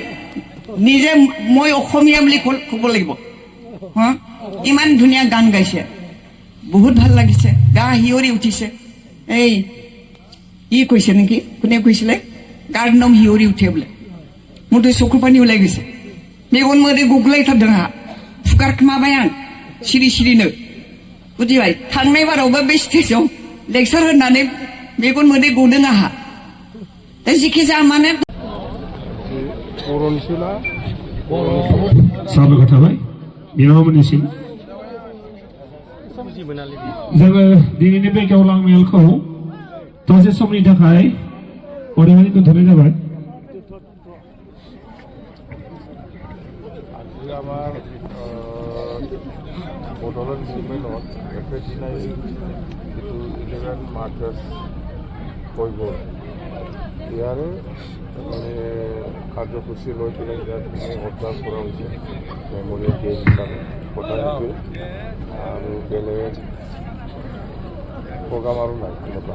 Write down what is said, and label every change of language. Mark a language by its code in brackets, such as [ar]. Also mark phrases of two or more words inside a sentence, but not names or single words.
[as] নিজে মই অসমীয়া বুলি ক'ব লাগিব। হা ইমান ধুনীয়া গান গাইছে, বহুত ভাল লাগিছে, গা হিয়ৰি উঠিছে। এই ই কৈছে নেকি, কোনে কৈছিলে গাৰ নাম হিয়ৰি উঠে বোলে। মোৰতো চকু পানী ওলাই গৈছে, [brx] মেগन मोदै गुग्लायथारदों आंहा, फुगारखोमाबाय आं सिरि सिरिनो। बुजिबाय? थांनाय बारावबो बे स्टेजआव लेक्सार होनानै मेगन मोदै गदों आंहा। दा जेखि जाया मानो साबायखर थाबाय बिनानावमोननिसिम। जोङो दिनैनि बे गेवलां मेलखौ दसे समनि थाखाय अदेबानि दोनथ'नाय जाबाय। [as] গভৰ্ণমেণ্টত একেদিনাই যিটো 11 মাৰ্চাৰ্ছ হৈ গ'ল ইয়াৰে মানে কাৰ্যসূচী লৈ পেলাই ইয়াত অবজাৰ্ভ কৰা হৈছে [en] memorial day [as] হিচাপে কথা সেইটোৱে আৰু বেলেগ প্ৰগ্ৰাম আৰু নাই তেনেকুৱা।